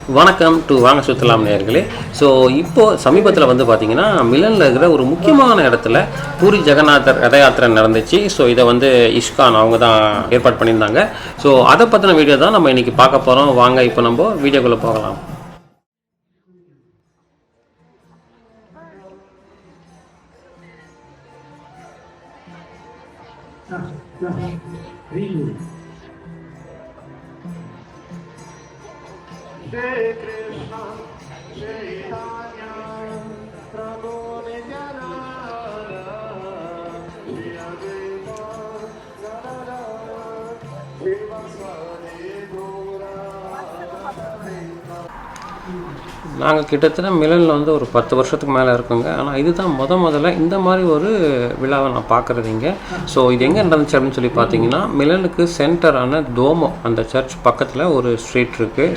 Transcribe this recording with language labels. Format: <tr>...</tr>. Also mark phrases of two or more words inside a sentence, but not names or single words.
<ta>வணக்கம் டு வாங்க சுற்றலாம் நேயர்களே. ஸோ இப்போது சமீபத்தில் வந்து பார்த்திங்கன்னா மிலனில் இருக்கிற ஒரு முக்கியமான இடத்துல பூரி ஜெகநாதர் ரத யாத்திரை நடந்துச்சு. ஸோ இதை வந்து இஸ்கான் அவங்க தான் ஏற்பாடு பண்ணியிருந்தாங்க. ஸோ அதை பற்றின வீடியோ தான் நம்ம இன்றைக்கி பார்க்க போகிறோம். வாங்க இப்போ நம்ம வீடியோக்குள்ளே போகலாம். Shri Krishna, Shri Chaitanya, Prabhu Nityananda, Shri Advaita Gadadhara, Srivasadi Gaura. நாங்கள் கிட்டத்தட்ட மிலனில் வந்து ஒரு 10 வருஷத்துக்கு மேலே இருக்குங்க. ஆனால் இதுதான் முதல்ல இந்த மாதிரி ஒரு விழாவை நான் பார்க்குறது இங்கே. ஸோ இது எங்கே நடந்துச்சு அப்படின்னு சொல்லி பார்த்தீங்கன்னா, மிலனுக்கு சென்டரான தோமோ அந்த சர்ச் பக்கத்தில் ஒரு ஸ்ட்ரீட் இருக்குது.</ta>